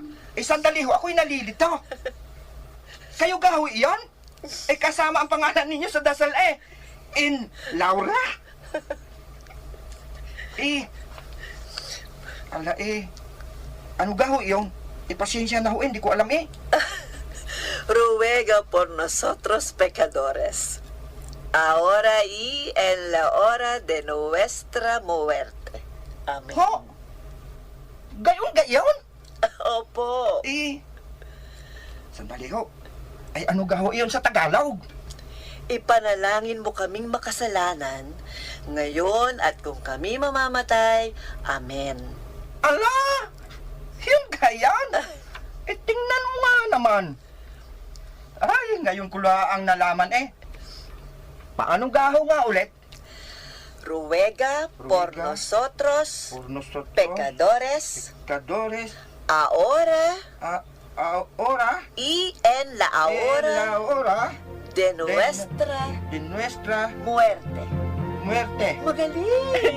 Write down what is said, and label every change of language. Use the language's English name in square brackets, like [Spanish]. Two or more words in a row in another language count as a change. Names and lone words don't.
[Filipino] Sandali ho, ako'y nalilito. Kayo ga ho iyon? Kasama ang pangalan ninyo sa dasal in Laura. Ano ga ho iyon? Pasensya na ho, hindi ko alam [Spanish] Ruega por nosotros pecadores, ahora y en la hora de nuestra muerte. Amen. [Filipino] Ho? Gayon? Opo. Sandali ho. Ano ga ho iyon sa Tagalog? Ipanalangin mo kaming makasalanan ngayon at kung kami mamamatay. Amen. Ala! Yung gayan? Tingnan mo nga naman. Ay, ngayon ko lang nalaman Paano gaho nga ulit? [Spanish] Ruega por nosotros, pecadores, ahora y en la hora de nuestra muerte. [Filipino] Magaling!